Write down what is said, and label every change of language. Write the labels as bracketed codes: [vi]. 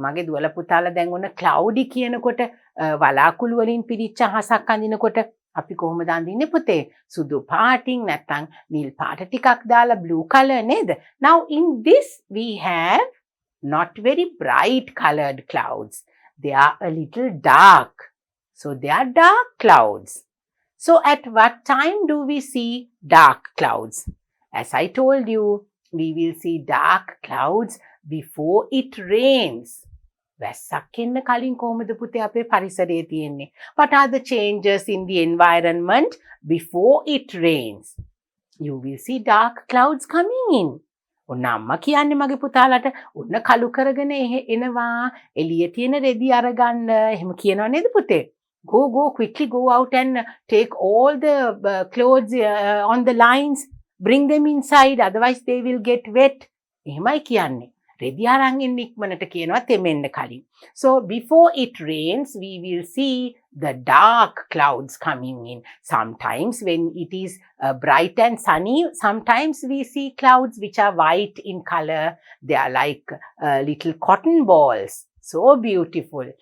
[si] මගේ දුවලා පුතාලා දැන් ඔන්න cloudy කියනකොට වලාකුළු වලින් පිරිච්ච අහසක් අඳිනකොට අපි කොහොමද අඳින්නේ පුතේ? සුදු පාටින් නැත්නම් නිල් පාට ටිකක් දාලා blue color නේද? [en] Now in this we have not very bright colored clouds. They are a little dark. So they are dark clouds. So at what time do we see dark clouds? As I told you, we will see dark clouds before it rains. [si] වැස්සක් එන්න කලින් කොහොමද පුතේ අපේ පරිසරයේ තියෙන්නේ? [en] What are the changes in the environment before it rains? You will see dark clouds coming in. [si] ඔන්න අම්මා කියන්නේ මගේ පුතාලට ඔන්න කළු කරගෙන එනවා එළිය තියෙන රෙදි අරගන්න එහෙම කියනවා නේද පුතේ? [en] Go quickly, go out and take all the clothes on the lines, bring them inside, otherwise they will get wet. [si] එහෙමයි කියන්නේ. රෙදි අරන් එන්න ඉක්මනට කියනවා තෙමෙන්න කලින්. [en] So before it rains, we will see the dark clouds coming in. Sometimes when it is bright and sunny, sometimes we see clouds which are white in color. They are like little cotton balls. So beautiful.